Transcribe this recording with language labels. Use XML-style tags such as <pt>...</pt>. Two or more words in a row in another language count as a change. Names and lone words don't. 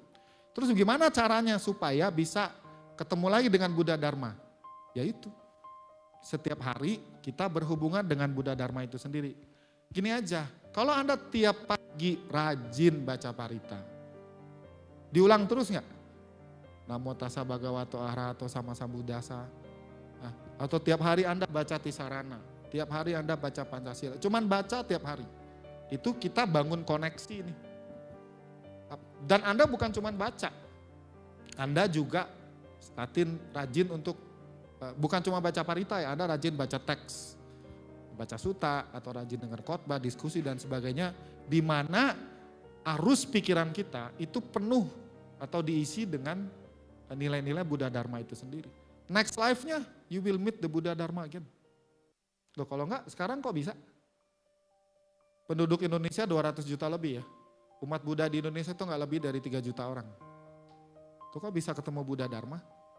<id>Terus gimana caranya supaya bisa ketemu lagi dengan Buddha Dharma? Yaitu setiap hari kita berhubungan dengan Buddha Dharma itu sendiri. Gini aja, kalau Anda tiap pagi rajin baca parita, diulang terus nggak?</id> <pi>Namo tassa bhagavato arahato sama sambuddhassa.</pi> <id>Nah, atau tiap hari Anda baca Tisarana, tiap hari Anda baca Pancasila, cuman baca tiap hari. Itu kita bangun koneksi nih. Dan Anda bukan cuman baca, Anda juga rajin untuk, bukan cuma baca parita ya, Anda rajin baca teks, baca suta, atau rajin dengar khotbah, diskusi dan sebagainya, di mana arus pikiran kita itu penuh atau diisi dengan nilai-nilai Buddha Dharma itu sendiri.</id> <en>Next life-nya, you will meet the Buddha Dharma again.</en> <id>Loh kalau enggak, sekarang kok bisa? Penduduk Indonesia 200 juta lebih ya. Umat Buddha di Indonesia itu enggak lebih dari 3 juta orang. Tuh kok bisa ketemu Buddha Dharma?</id>